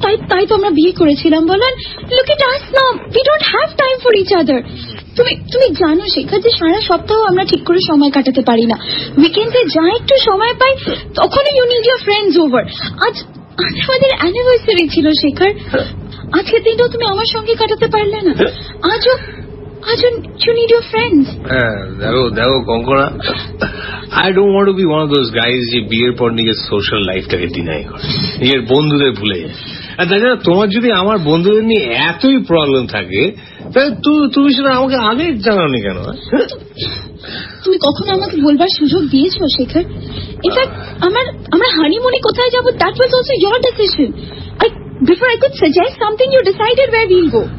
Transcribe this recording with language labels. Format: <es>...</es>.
<bn>তাই তো আমরা বিয়ে করেছিলাম, বলেন?</bn> <en>Look at us now, we don't have time for each other.</en> <bn>তুমি জানো শেখর যে সারা সপ্তাহ আমরা ঠিক করে সময় কাটাতে পারি না। উইকেন্ডে যা একটু সময় পাই তখনই</bn> <en>You need your friends over.</en> <bn>আজ আমাদের অ্যানিভার্সারি ছিল শেখর। আজকের দিনটাও তুমি আমার সঙ্গে কাটাতে পারলে না।</bn> <en>আজও you need your friends.</en> <bn>দেখো Konkona,</bn> <en>I don't want to be one of those guys</en> <bn>যে বিয়ের পর নিজের সোশ্যাল লাইফটাকে ডিনাই করে, নিজের বন্ধুদের ভুলে যায়। আর তাছাড়া তোমার যদি আমার বন্ধুদের নিয়ে এতই প্রবলেম থাকে তাহলে তুমি সেটা আমাকে আগে জানাওনি কেন? তুমি কখনো আমাকে বলবার সুযোগ দিয়েছো শেখর? ইনফ্যাক্ট আমরা হানিমুনে কোথায় যাবো,</bn> <en>that was also your decision. Before I could suggest something, you decided where we'll go.</en>